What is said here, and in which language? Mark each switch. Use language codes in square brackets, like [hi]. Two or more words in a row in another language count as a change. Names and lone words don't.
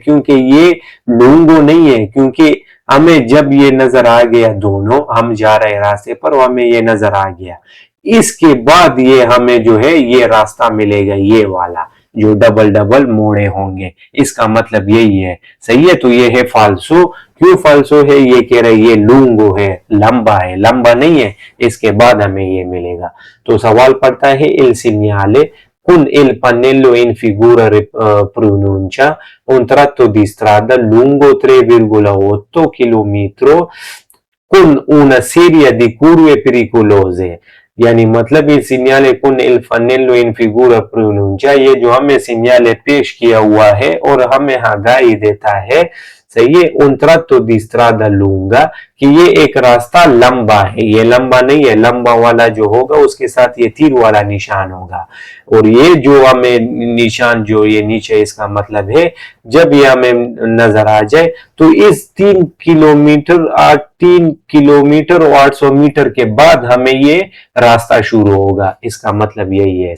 [hi] क्योंकि ये लूंगो नहीं है, क्योंकि हमें जब ये नजर आ गया दोनों, हम जा रहे रास्ते पर और हमें ये नजर आ गया, इसके बाद ये हमें जो है ये रास्ता मिलेगा, ये वाला जो डबल डबल मोड़े होंगे, इसका मतलब यही है। सही है, तो ये है फाल्सो। क्यों फाल्सो है? ये कह रहे ये लूंगो है, लंबा है, लंबा नहीं है, इसके बाद हमें ये मिलेगा। तो सवाल पड़ता है [it] il segnale con il pannello in figura pronuncia un tratto di strada lungo 3,8 km con una serie di curve pericolose, [hi] यानी मतलब ये सिग्नल [it] con il pannello in figura pronuncia, [hi] ये जो हमें सिग्नल पेश किया हुआ है और हमें आगाही देता है, सही है, [it] un tratto di strada lunga, [hi] कि ये एक रास्ता लंबा है, ये लंबा नहीं है, लंबा वाला जो होगा उसके साथ ये तीर वाला निशान होगा, और ये जो हमें निशान जो ये नीचे, इसका मतलब है जब ये हमें नजर आ जाए तो इस 3 किलोमीटर और 800 मीटर के बाद हमें ये रास्ता शुरू होगा, इसका मतलब यही है।